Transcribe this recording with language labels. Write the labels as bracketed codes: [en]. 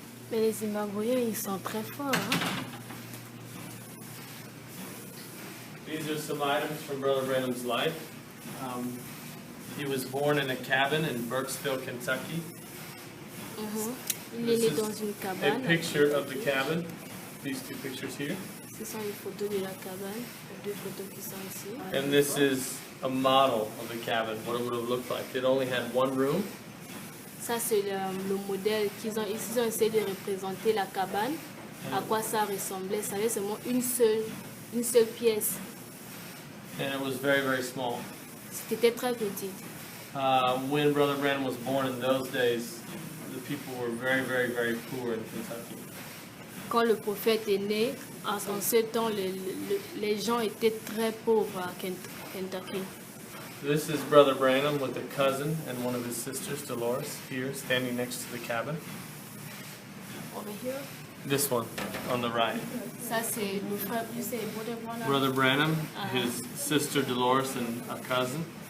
[fr] Mais les Zimbabwéens, ils sont très forts. Hein? [en] These are some items from Brother Branham's life. He was born in a cabin in Burkesville, Kentucky. [fr] Il est né dans une [en] A [fr] cabane. [en] picture of the cabin. These two pictures here. [fr] Ce sont les photos de la cabane, les deux photos qui sont ici. [en] And this is a model of the cabin, what it would have looked like. It only had one room. [fr] Ça, c'est le modèle qu'ils ont. Ils ont essayé de représenter la cabane, à quoi ça ressemblait. Ça avait seulement une seule pièce. [en] And it was very, very small. [fr] C'était très petit. [en] When Brother Branham was born in those days, the people were very, very, very poor in Kentucky. [fr] Quand le prophète est né, en ce temps, les gens étaient très pauvres à Kentucky. [en] This is Brother Branham with a cousin and one of his sisters, Dolores, here, standing next to the cabin. Over here. This one, on the right. [fr] Ça, c'est le frère, [en] you say, Brother Branham, his sister Dolores, and a cousin.